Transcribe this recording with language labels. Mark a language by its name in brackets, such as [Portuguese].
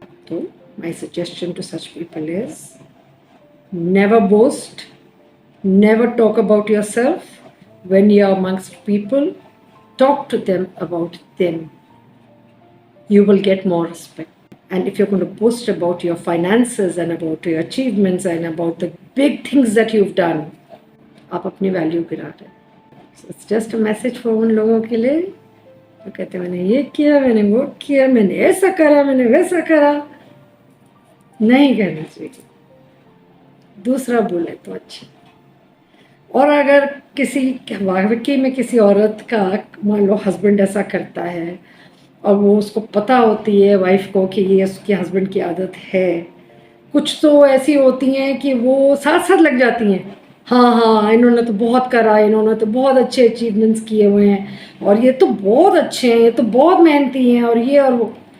[English] तो my suggestion to such people is, never boast, never talk about yourself. When you are amongst people, talk to them about them. You will get more respect. And if you're going to boast about your finances and about your achievements and about the big things that you've done, [Hindi] आप अपनी value गिरा रहे हैं। [English] So it's just a message for [Hindi] उन लोगों के लिए जो कहते हैं मैंने ये किया, मैंने वो किया, मैंने ऐसा करा, मैंने वैसा करा। नहीं करना चाहिए, दूसरा बोले तो अच्छा। और अगर किसी वाकई में किसी औरत का मान लो हस्बैंड ऐसा करता है और वो उसको पता होती है वाइफ को कि ये उसके हस्बैंड की आदत है, कुछ तो ऐसी होती हैं कि वो साथ साथ लग जाती हैं, हाँ हाँ इन्होंने तो बहुत करा, इन्होंने तो बहुत अच्छे अचीवमेंट्स किए हुए हैं, और ये तो बहुत अच्छे हैं, ये तो बहुत मेहनती हैं, और ये और वो।